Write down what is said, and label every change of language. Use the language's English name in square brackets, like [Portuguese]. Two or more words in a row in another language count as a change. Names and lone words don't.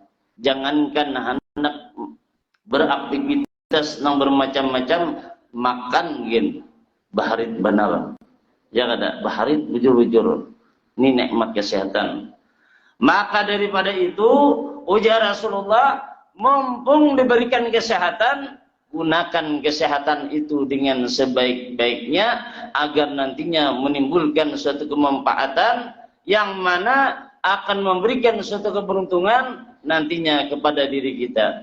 [Banjar] Jangankan hendak beraktivitas nang bermacam-macam, makan gin baharit benar. Ya kada baharit bujur-bujur. [Indonesian] Ini nikmat kesehatan. Maka daripada itu, ujar Rasulullah, mumpung diberikan kesehatan, gunakan kesehatan itu dengan sebaik-baiknya agar nantinya menimbulkan suatu kemanfaatan yang mana akan memberikan suatu keberuntungan nantinya kepada diri kita.